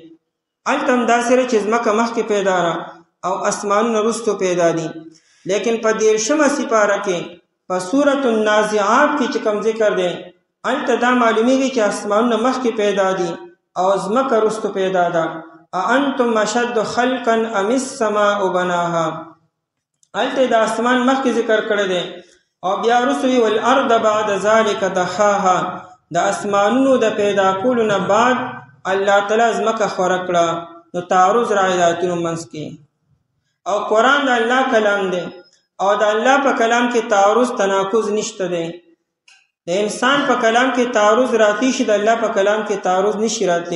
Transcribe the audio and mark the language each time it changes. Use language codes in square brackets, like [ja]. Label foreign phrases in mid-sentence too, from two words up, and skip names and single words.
[ps] هلته هم داسې چې ځمکه مخکې پیدا را او اسمانونه وروستو پیدا دي. لیکن په 13مه سپاره کې په سورة النازعات کې چې کوم ذکر دی، هلته دا معلومیږي چې اسمانونه مخکې پیدا دي او ځمکه وروستو پیدا ده. [ar] اانتم اشد خلقا ام السماء بناها، [ps] هلته د اسمان مخکې ذکر کړی دی او بیا وروستو وی [ar] والارض بعد ذلك دحاها، [ps] د اسمانونو د پیدا کولو نه بعد الله تعالی ځمکه خوره کړه. نو تعارض راغی د آیتونو منځ کې. او قرآن د الله کلام دی او د الله په کلام کې تعارض تناقض نشته دی. د انسان په کلام کې تعارض راتی شي، د الله په کلام کې تعارض نشي راتی.